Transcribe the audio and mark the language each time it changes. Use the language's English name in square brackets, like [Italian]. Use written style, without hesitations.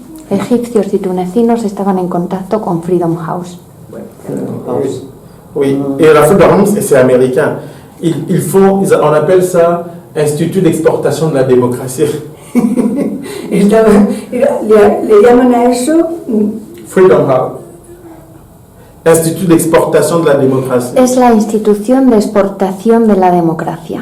[Spanish] Egipcios y tunecinos estaban en contacto con Freedom House. [French] Oui, et la Freedom House, c'est américain. On appelle ça Institut d'exportation de la démocratie. [Spanish] le llaman a eso Freedom House. [French] Institut d'exportation de la démocratie. [Spanish] Es la institución de exportación de la democracia.